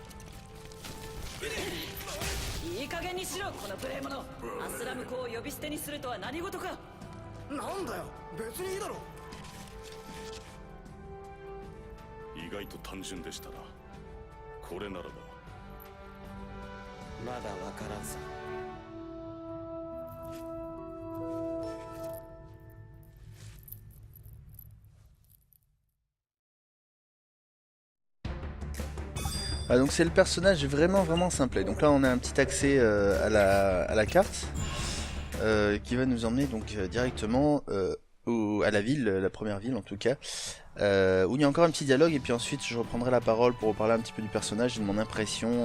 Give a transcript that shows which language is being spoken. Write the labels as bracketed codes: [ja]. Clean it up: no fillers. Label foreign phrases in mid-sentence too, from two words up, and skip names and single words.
[ja] いい加減にしろこの無礼者。アスラム公を呼び捨てにするとは何事か。なんだよ、別にいいだろ。意外と単純でしたな。これならばまだわからんさ。 [fr] Ah, donc c'est le personnage vraiment simple. Donc là on a un petit accès à la carte qui va nous emmener donc directement à la ville, la première ville en tout cas, où il y a encore un petit dialogue et puis ensuite je reprendrai la parole pour reparler un petit peu du personnage et de mon impression.